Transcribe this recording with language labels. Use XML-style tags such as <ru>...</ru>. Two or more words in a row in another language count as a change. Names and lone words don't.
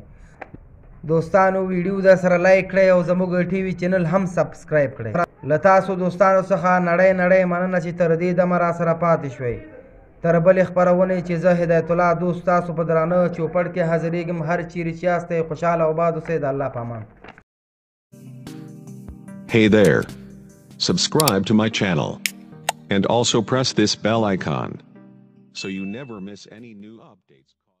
<ps>دوستانو ویډیو در سره لایک کړئ او زموږ ټي وي چینل هم سبسکرایب کړئ. له تاسو دوستانو څخه نړۍ مننه چې تر دې دمه راسره پاتې شوئ. تر بلې خپرونې چې زه هدایت الله دوست تاسو په درانه چوپړ کې حاضرېږم. هر چیرې چې یاستئ خوشحاله او باد اوسئ. د الله په امان.</ps> <en>Hey there. Subscribe to my channel. And also press this bell icon so you never miss any new updates.</en>